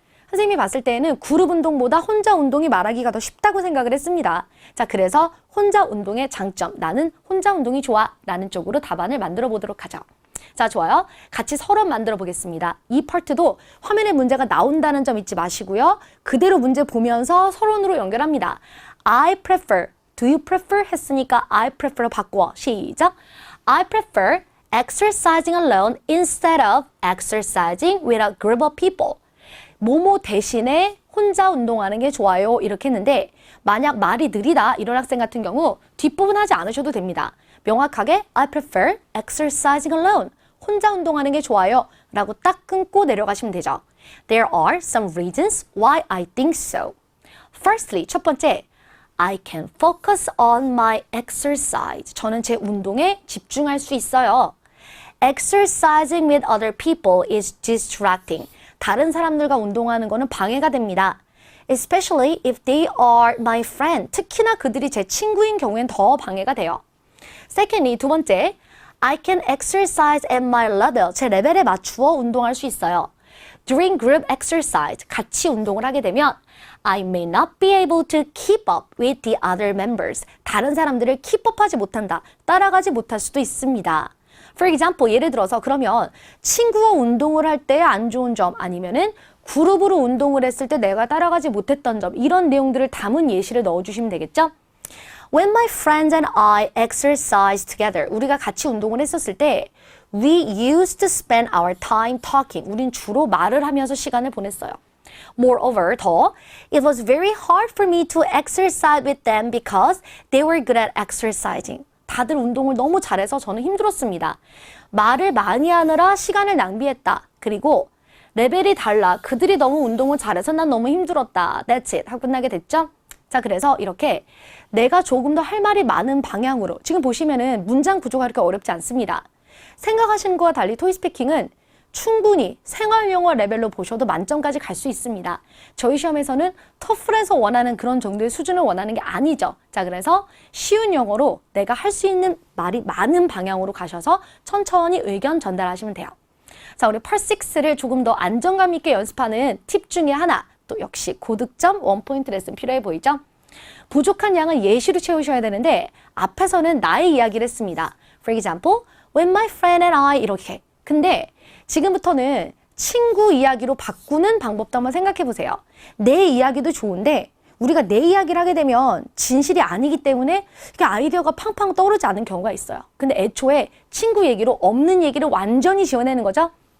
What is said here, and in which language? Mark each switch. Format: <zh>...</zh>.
<ko>선생님이 봤을 때는 그룹 운동보다 혼자 운동이 말하기가 더 쉽다고 생각을 했습니다. 자, 그래서 혼자 운동의 장점, 나는 혼자 운동이 좋아 라는 쪽으로 답안을 만들어 보도록 하죠. 자, 좋아요. 같이 서론 만들어 보겠습니다. 이 파트도 화면에 문제가 나온다는 점 잊지 마시고요. 그대로 문제 보면서 서론으로 연결합니다.</ko> <en>I prefer, do you prefer</en> <ko>했으니까</ko> <en>I prefer</en> <ko>로 바꾸어. 시작.</ko> <en>I prefer exercising alone instead of exercising with a group of people.</en> <ko>뭐뭐 대신에 혼자 운동하는 게 좋아요. 이렇게 했는데 만약 말이 느리다 이런 학생 같은 경우 뒷부분 하지 않으셔도 됩니다. 명확하게</ko> <en>I prefer exercising alone.</en> <ko>혼자 운동하는 게 좋아요. 라고 딱 끊고 내려가시면 되죠.</ko> <en>There are some reasons why I think so. Firstly,</en> <ko>첫 번째,</ko> <en>I can focus on my exercise.</en> <ko>저는 제 운동에 집중할 수 있어요.</ko> <en>Exercising with other people is distracting.</en> <ko>다른 사람들과 운동하는 거는 방해가 됩니다.</ko> <en>Especially if they are my friend.</en> <ko>특히나 그들이 제 친구인 경우엔 더 방해가 돼요.</ko> <en>Secondly,</en> <ko>두 번째,</ko> <en>I can exercise at my level.</en> <ko>제 레벨에 맞추어 운동할 수 있어요.</ko> <en>During group exercise,</en> <ko>같이 운동을 하게 되면</ko> <en>I may not be able to keep up with the other members.</en> <ko>다른 사람들을 keep up하지 못한다. 따라가지 못할 수도 있습니다. For example, 예를 들어서 그러면 친구와 운동을 할 때 안 좋은 점 아니면은 그룹으로 운동을 했을 때 내가 따라가지 못했던 점 이런 내용들을 담은 예시를 넣어주시면 되겠죠?</ko> <en>When my friends and I exercise together,</en> <ko>우리가 같이 운동을 했었을 때</ko> <en>we used to spend our time talking.</en> <ko>우린 주로 말을 하면서 시간을 보냈어요.</ko> <en>Moreover,</en> <ko>더,</ko> <en>it was very hard for me to exercise with them because they were good at exercising.</en> <ko>다들 운동을 너무 잘해서 저는 힘들었습니다. 말을 많이 하느라 시간을 낭비했다. 그리고 레벨이 달라. 그들이 너무 운동을 잘해서 난 너무 힘들었다.</ko> <en>That's it.</en> <ko>하고 끝나게 됐죠? 자, 그래서 이렇게 내가 조금 더 할 말이 많은 방향으로 지금 보시면은 문장 구조가 그렇게 어렵지 않습니다. 생각하시는 것과 달리 토익스피킹은 충분히 생활영어 레벨로 보셔도 만점까지 갈 수 있습니다. 저희 시험에서는 토플에서 원하는 그런 정도의 수준을 원하는 게 아니죠. 자, 그래서 쉬운 영어로 내가 할 수 있는 말이 많은 방향으로 가셔서 천천히 의견 전달하시면 돼요. 자, 우리 펄6를 조금 더 안정감 있게 연습하는 팁 중에 하나, 또 역시 고득점 원포인트 레슨 필요해 보이죠? 부족한 양을 예시로 채우셔야 되는데 앞에서는 나의 이야기를 했습니다.</ko> <en>For example, when my friend and I</en> <ko>이렇게. 근데 지금부터는 친구 이야기로 바꾸는 방법도 한번 생각해 보세요. 내 이야기도 좋은데 우리가 내 이야기를 하게 되면 진실이 아니기 때문에 이게 아이디어가 팡팡 떠오르지 않은 경우가 있어요. 근데 애초에 친구 얘기로 없는 얘기를 완전히 지어내는 거죠.</ko>